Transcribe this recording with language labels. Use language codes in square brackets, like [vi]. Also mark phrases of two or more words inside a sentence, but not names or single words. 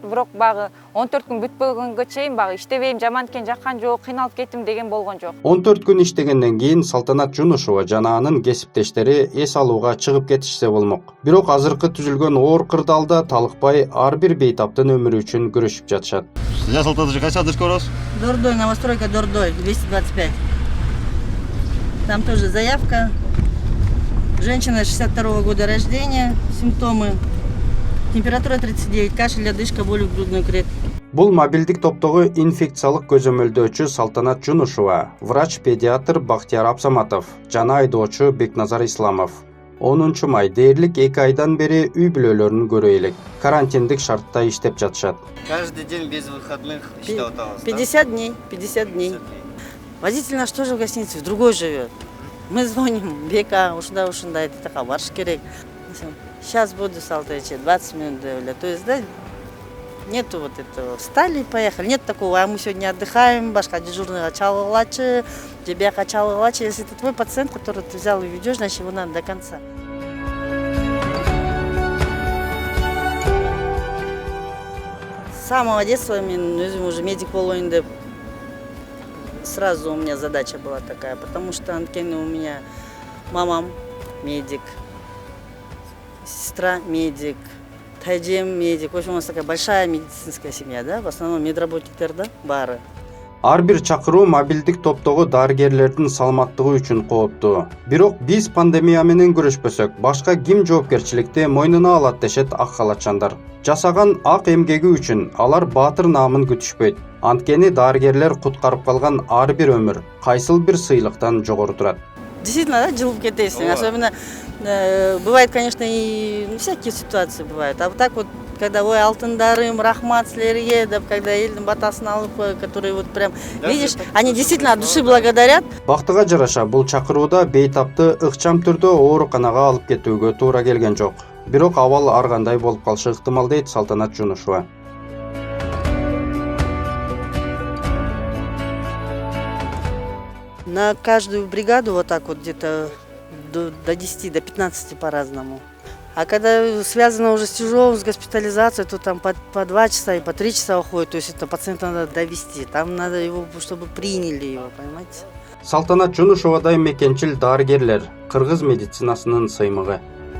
[ky] Бирок багы 14 күн бүтпөгөнгө чейин багы иштебейм, жаман экен жаккан жок, кыйналып кеттим деген болгон жок. 14 күн иштегенден кийин Салтанат Жунушева жана анын кесиптештери эс алууга чыгып кетишсе болмок. Бирок азыркы түзүлгөн оор кырдаалда талыкпай ар бир бейтаптын өмүрү үчүн күрөшүп жатышат. Сейчас Салтанат, кайсы адреске барасыз? [ru] Дордой, новостройка Дордой, 225. Там тоже заявка. Женщина 62-го года рождения, симптомы. Температура 39, кашель, одышка, боль в грудной клетке. [ky] Бул мобилдик топтогу инфекциялык көзөмөлдөөчү Салтанат Жунушева, врач-педиатр Бактияр Абсаматов жана айдоочу Бекназар Исламов. 10 май дээрлик 2 айдан бери үй бүлөлөрүн көрө элек. Карантиндик шартта иштеп жатышат. [ru] Каждый день без выходных [ky] иштеп атабыз. [ru] 50 дней, 50 дней. Водитель наш тоже в гостинице, в другой живет. Мы звоним, [ky] Бека, ушундай, така барыш керек. [ru] Сейчас буду, Салтанче, 20 минут девля. То есть, да, нету вот этого. Встали и поехали. Нет такого, а мы сегодня отдыхаем, башка дежурного чалгылачы, тебя чалгылачы. Если это твой пациент, который ты взял и ведешь, значит его надо до конца. С самого детства мен уже [ky] медик болоюн деп. [ru] Сразу у меня задача была такая, потому что анткени у меня мамам медик, сестра медик, тайжем медик. В общем, у нас такая большая медицинская семья, да, в основном медработниктер, да, бары. [ky] Ар бир чакыруу мобилдик топтогу дарыгерлердин саламаттыгы үчүн кооптуу. Бирок биз пандемия менен күрөшпөсөк, башка ким жоопкерчиликти мойнуна алат дешет ак халатчандар. Жасаган ак эмгеги үчүн алар баатыр наамын күтүшпөйт. Анткени дарыгерлер куткарып калган ар бир өмүр кайсыл бир сыйлыктан жогору турат. [ru] Действительно, да, [ky] жылып кетесиң. [ru] Особенно бывает, конечно, и всякие ситуации бывают. А вот так вот, когда [ky] ой, алтындарым, рахмат силерге, [ru] да, когда [ky] элдин батасын алып, [ru] которые вот прям, видишь, они действительно от души благодарят. [ky] Бактыга жараша бул чакырууда бейтапты ыкчам түрдө ооруканага алып кетүүгө туура келген жок. Бирок абал ар кандай болуп калышы ыктымал дейт Салтанат Жунушева. [ru] На каждую бригаду вот так вот где-то до 10, до 15 по-разному. А когда связано уже с тяжелым, с госпитализацией, то там по 2 часа и по 3 часа уходит. То есть это пациента надо довести. Там надо его, чтобы приняли его, понимаете? [ky] Салтанат Жунушевадай мекенчил дарыгерлер, кыргыз медицинасынын сыймыгы.